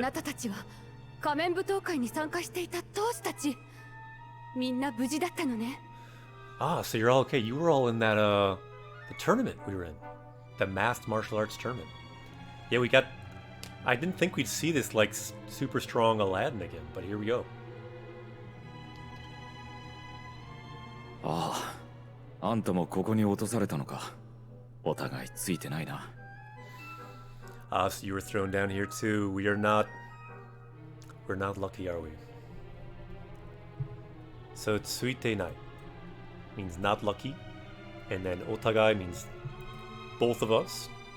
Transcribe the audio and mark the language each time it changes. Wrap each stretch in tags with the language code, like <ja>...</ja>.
<ja>なたたちは仮面舞踏会に参加していた当士たち。みんな無事だったのね。</ja> <en>Ah, so you're all okay. You were all in that, the tournament we were in. The masked martial arts tournament. Yeah, we got... I didn't think we'd see this, like, super strong Aladdin again, but here we go.</en> <ja>ああ、あんたもここに落とされたのか。お互いついてないな。</ja> <en>Ah, so you were thrown down here too. We're not lucky, are we? So tsuitenai means not lucky, and then otagai means both of us.</en>